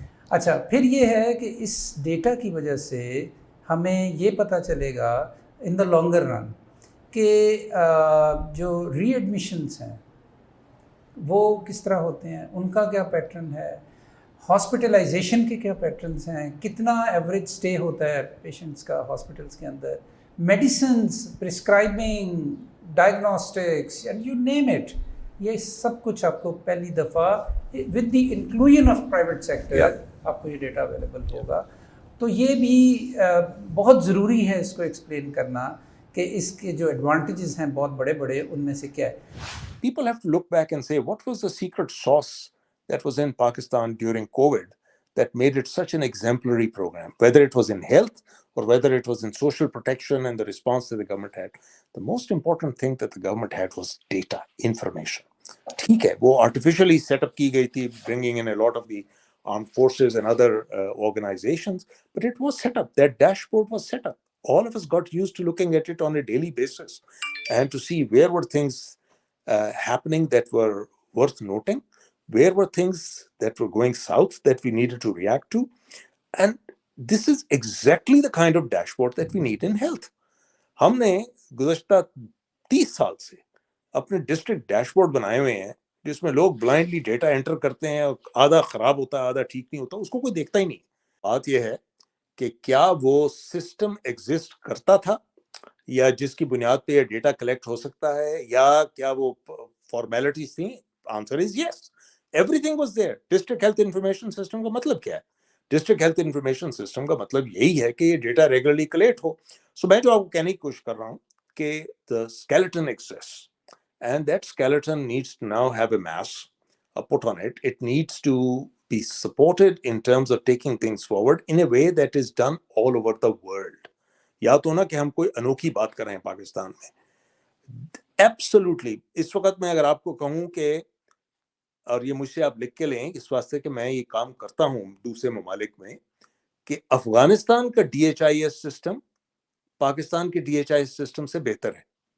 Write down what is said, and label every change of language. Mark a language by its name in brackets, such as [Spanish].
[Urdu] اچھا, پھر یہ ہے کہ اس ڈیٹا کی وجہ سے ہمیں یہ پتہ چلے گا [English] in the longer run [Urdu] کہ جو ری ایڈمیشنس ہیں وہ کس طرح ہوتے ہیں, ان کا کیا پیٹرن ہے, ہاسپٹلائزیشن کے کیا پیٹرنس ہیں, کتنا ایوریج اسٹے ہوتا ہے پیشنٹس کا ہاسپٹلس کے اندر, medicines, prescribing, diagnostics, [English] And you name it. [Urdu] یہ سب کچھ آپ کو پہلی دفعہ [English] with the inclusion of private sector [Urdu] آپ کو یہ ڈیٹا اویلیبل ہوگا. تو یہ بھی بہت ضروری ہے اس کو ایکسپلین کرنا کہ اس کے جو ایڈوانٹیجز ہیں بہت بڑے بڑے, ان میں سے کیا ہے. [English] People have to look back and say, what was the secret sauce that was in Pakistan during COVID that made it such an exemplary program, whether it was in health or whether it was in social protection and the response that the government had. The most important thing that the government had was data, information. [Urdu] ٹھیک ہے, وہ [English] artificially set up [Urdu] کی گئی تھی, [English] bringing in a lot of the armed forces and other organizations, but it was set up. That dashboard was set up. All of us got used to looking at it on a daily basis and to see where were things happening that were worth noting, where were things that were going south that we needed to react to. And this is exactly the kind of dashboard that we need in health. [Urdu] ہم نے گزشتہ 30 سال سے اپنے district dash board بنائے ہوئے ہیں جس میں لوگ بلائنڈلی ڈیٹا انٹر کرتے ہیں، آدھا خراب ہوتا ہے آدھا ٹھیک نہیں ہوتا، اس کو کوئی دیکھتا ہی نہیں. بات یہ ہے کہ کیا وہ سسٹم ایگزسٹ کرتا تھا یا جس کی بنیاد پہ یہ ڈیٹا کلیکٹ ہو سکتا ہے، یا کیا وہ فارمیلٹیز تھیں؟ [English] Answer is yes, everything was there. [Urdu] District health information system کا مطلب کیا ہے؟ ڈسٹرکٹ ہیلتھ انفارمیشن سسٹم کا مطلب یہی ہے کہ یہ ڈیٹا ریگولرلی کلیکٹ ہو. سو میں جو آپ کو کہنے کی کوشش کر رہا ہوں کہ [English] the skeleton exists and that skeleton needs to now have a mass put on it. It needs to be supported in terms of taking things forward in a way that is done all over the world. [Urdu] یا تو نہ کہ ہم کوئی انوکھی بات کر رہے ہیں پاکستان میں. ایبسولوٹلی اس وقت میں اگر آپ کو کہوں کہ، اور یہ مجھ سے آپ لکھ کے لیں اس واسطے کہ میں یہ کام کرتا ہوں دوسرے ممالک میں، کہ افغانستان کا D H I S system Pakistan کے D H I S system سے بہتر ہے.